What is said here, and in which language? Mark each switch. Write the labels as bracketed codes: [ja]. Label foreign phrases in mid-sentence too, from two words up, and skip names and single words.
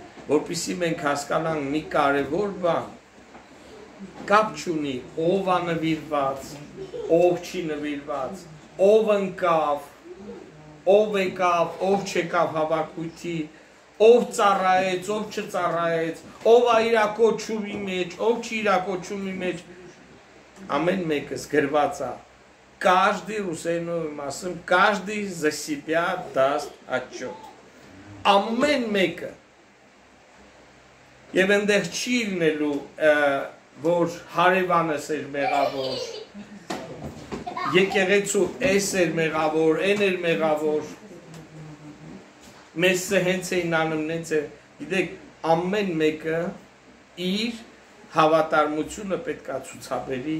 [hy] որպեսզի մենք հասկանանք մի կարևոր բան, կապ չունի ով է նվիրված, ով չի նվիրված, ով ընկավ, ով եկավ, ով չեկավ հավաքույթի, ով ծառայեց, ով չծառայեց, ով է իր կոչումի մեջ, ով չի իր կոչումի մեջ, ամեն մեկս գրված է, каждый, Ռուսերենով ասում, [ru] каждый за себя даст отчет, [hy] ամեն մեկը, եւ այնտեղ չի լինելու, որ հարևանս էր մեղավոր, եկեղեցու էս էր մեղավոր, են էր մեղավոր, մեզ հենց էին անում, նենց է, գիտեք, ամեն մեկը իր հավատարմությունը պետք է ցուցաբերի